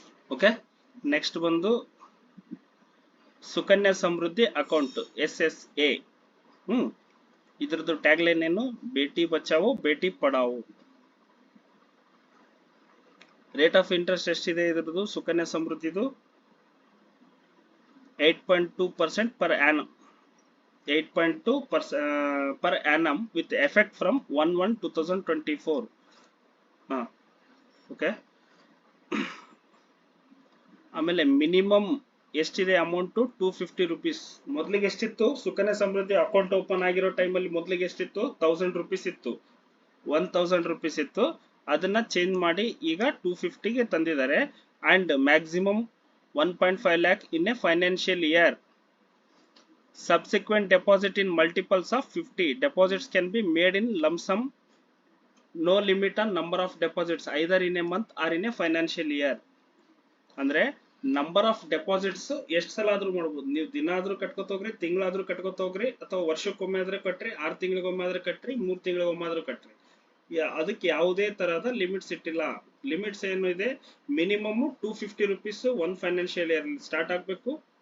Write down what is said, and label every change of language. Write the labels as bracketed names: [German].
[Kannada] Okay, next ಬಂದು Sukanya Samriddhi account SSA. ಇದ್ರದ್ದು tag line ಏನು? [Hindi] Beti Bachao Beti Padhao. [Kannada] Rate of interest ಎಷ್ಟಿದೆ ಇದ್ರದ್ದು Sukanya ಸಮೃದ್ಧಿದು? [English] 8.2% per annum. 8.2% per annum with effect from 1/1/2024. [Kannada] Okay, ಆಮೇಲೆ ಮಿನಿಮಮ್ ಎಷ್ಟಿದೆ ಅಮೌಂಟು? 250 ರೂಪೀಸ್. ಮೊದಲಿಗೆ ಎಷ್ಟಿತ್ತು? ಸುಕನ್ಯಾ ಸಮೃದ್ಧಿ ಅಕೌಂಟ್ ಓಪನ್ ಆಗಿರೋ ಟೈಮಲ್ಲಿ ಮೊದಲಿಗೆ ಎಷ್ಟಿತ್ತು? 1000 ರೂಪೀಸ್ ಇತ್ತು, 1000 ರೂಪೀಸ್ ಇತ್ತು. ಅದನ್ನ ಚೇಂಜ್ ಮಾಡಿ ಈಗ 250ಗೆ ತಂದಿದ್ದಾರೆ. [English] And maximum 1.5 lakh in a financial year. Subsequent deposit in multiples of 50. Deposits can be made in lump sum. No limit on number of deposits either in a month or in a financial year. [Kannada] ಅಂದ್ರೆ number of deposits ಎಷ್ಟು ಸಲ ಆದ್ರೂ ಮಾಡ್ಬೋದು. ನೀವು ದಿನ ಆದ್ರೂ ಕಟ್ಕೋತೋಗ್ರಿ, ತಿಂಗಳಾದ್ರೂ ಕಟ್ಕೋತೋಗ್ರಿ, ಅಥವಾ ವರ್ಷಕ್ಕೊಮ್ಮೆ ಆದ್ರೆ ಕಟ್ರಿ, 6 ತಿಂಗಳಿಗೊಮ್ಮೆ ಆದ್ರೆ ಕಟ್ರಿ, 3 ತಿಂಗಳಿಗೊಮ್ಮೆ ಆದ್ರೂ ಕಟ್ರಿ. ಅದಕ್ಕೆ ಯಾವುದೇ ತರಹದ ಲಿಮಿಟ್ಸ್ ಇಟ್ಟಿಲ್ಲ. ಲಿಮಿಟ್ಸ್ ಏನು ಇದೆ? Minimum 250 rupees 1 financial year start ಆಗ್ಬೇಕು.